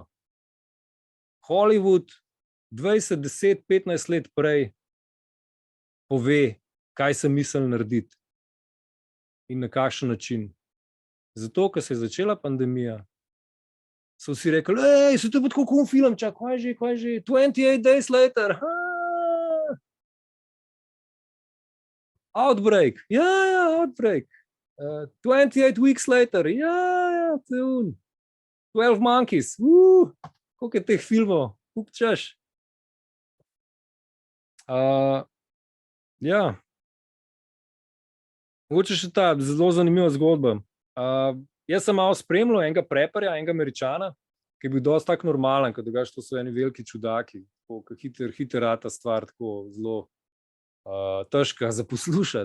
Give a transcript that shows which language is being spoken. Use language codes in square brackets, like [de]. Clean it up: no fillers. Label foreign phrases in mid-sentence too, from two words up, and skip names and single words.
[sl] Hollywood 20, 10, 15 let prej pove, kaj se misli narediti in na kakšen način. Zato, ker se je začela pandemija, so vsi rekli, se to je pa tako cool film, kaj že, 28 days later, Outbreak, Outbreak, 28 weeks later, to je 12 Monkeys, koliko je teh filmov, koliko češ. Ja, mogoče še ta zelo zanimiva zgodba. Jaz sem malo spremljal enega preparja, enega Američana, ki je bil dosti tak normalen, ker drugače to so eni veliki čudaki, hiter rata stvar, tako zelo težka za poslušati.